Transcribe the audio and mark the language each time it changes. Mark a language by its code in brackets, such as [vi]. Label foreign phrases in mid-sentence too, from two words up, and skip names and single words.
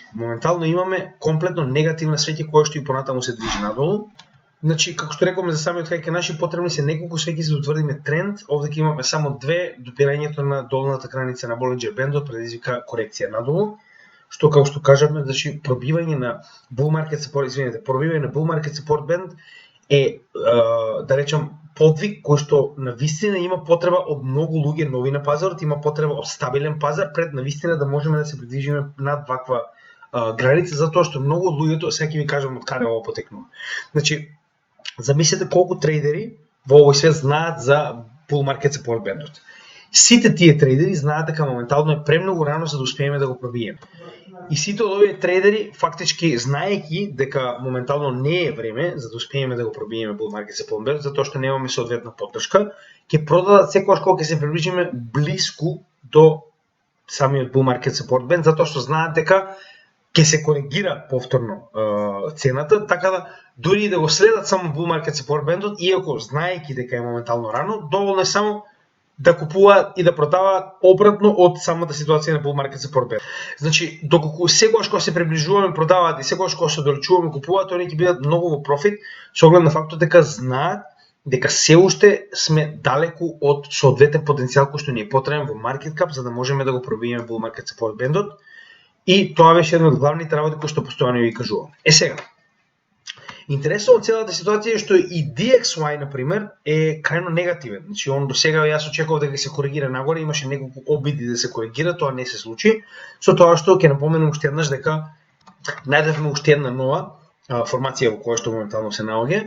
[mk] Моментално имаме комплетно негативна свеќа која што и понатаму се движи надолу. Значи, како што рековме за самиот хајке наши, потребни се неколку свеќи за да утврдиме тренд. Овде ќе имаме само две, допирањето на долната граница на Болинџер бендот предизвика корекција надолу. што како што кажавме, значи пробивање на [en] bull market support, [mk] пробивање на [en] bull market support band [mk] е да речем подвиг кој што навистина има потреба од многу луѓе нови на пазарот, има потреба од стабилен пазар пред навистина да можеме да се придвижиме над ваква граница, затоа што многу од луѓето, сега ќе ви кажам од каде ова потекнува. Значи, замислете колку трейдери во овој свет знаат за [en] bull market support band-от. [mk] Сите тие трейдери знаат дека моментално е премногу рано за да успееме да го пробиеме. И сите од овие трейдери, фактички знаејќи дека моментално не е време за да успееме да го пробиеме [en] bull market support [mk] band, затоа што немаме соодветна поддршка, ќе продадат секогаш кога ќе се приближиме блиску до самиот [en] bull market support band, [mk] затоа што знаат дека ќе се коригира повторно цената, така да дури и да го следат само [en] bull market support band-от, [mk] иако знаејќи дека е моментално рано, доволно е само да купуваат и да продаваат обратно од самата ситуација на [en] bull market support band. [mk] Значи, доколку секогаш кога се приближуваме продаваат и секогаш кога се оддалечуваме купуваат, они ќе бидат многу во профит, со оглед на фактот дека знаат дека се уште сме далеку од соодветен потенцијал кој што ни е потребен во [en] market cap [mk] за да можеме да го пробиеме [en] bull market support band-от. [mk] И тоа беше една од главните работи кои што постојано ви кажувам. Сега, интересно од целата ситуација е што и DXY, например, е крајно негативен. Значи, он до сега јас очекував дека се коригира нагоре, имаше неколку обиди да се коригира, тоа не се случи. Со тоа што ќе напоменам уште еднаш дека најдовме уште една нова формација во која што моментално се наоѓа.